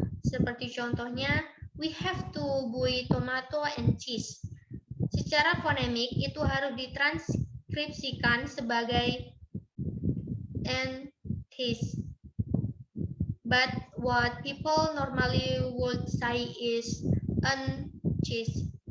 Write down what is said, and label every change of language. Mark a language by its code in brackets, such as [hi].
[id] Seperti contohnya, [en] we have to buy tomato and cheese. [id] Secara fonemik itu harus ditranskripsikan sebagai [en] and cheese. But what people normally would say is an cheese.